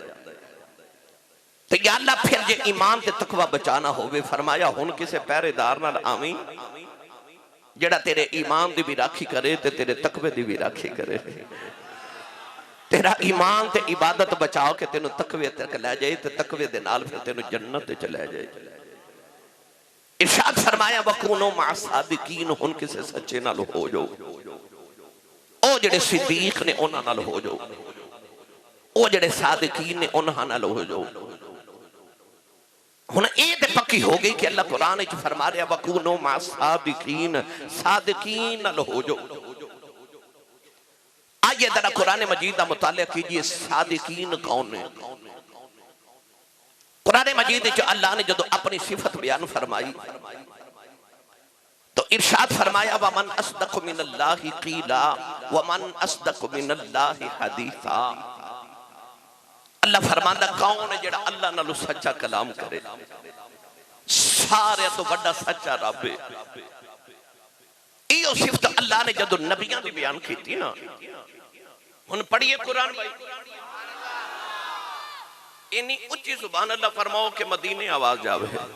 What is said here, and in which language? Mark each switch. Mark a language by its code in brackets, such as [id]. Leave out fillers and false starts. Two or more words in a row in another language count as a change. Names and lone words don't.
[pa] तो [ar] يا الله [pa] پھر جے ایمان تے تقویٰ بچانا ہووے، فرمایا ہن کسے پہرے دار نال آوی جیہڑا تیرے ایمان دی بھی راکھی کرے تے تیرے تقوے دی بھی راکھی کرے. تیرا ایمان تے عبادت بچاؤ کے تینوں تقوے تک لے جائے، تے تقوے دے نال پھر تینوں جنت چ لے جائے. ارشاد فرمایا [ar] وكونوا مع الصادقين, [pa] ہن کسے سچے نال ہو جاؤ، او جیہڑے صدیق نے انہاں نال ہو جاؤ، او جیہڑے صادقین نے انہاں نال ہو جاؤ. ہن یہ تے پکی ہو گئی کہ اللہ قرآن وچ فرما رہا [ar] وكونوا مع الصادقين, [pa] صادقین نال ہو جاؤ. [ur] آئیے ذرا قرآن مجید کا مطالعہ کیجیے، صادقین کون ہے? [pa] قرآن مجید وچ اللہ نے جدوں اپنی صفت بیان فرمائی تو ارشاد فرمایا [ar] ومن أصدق من الله قيلا ومن أصدق من الله حديثا. [pa] اللہ فرماندا کون ہے جیہڑا اللہ نالوں سچا کلام کرے? سارے توں بڑا سچا رب ہے. ایہو صفت اللہ نے جدوں نبیاں دی بیان کیتی نا، ہن پڑھیے قرآن بھائی، انی اچی [ar] سبحان الله [pa] فرماؤ کہ مدینے آواز جاوے.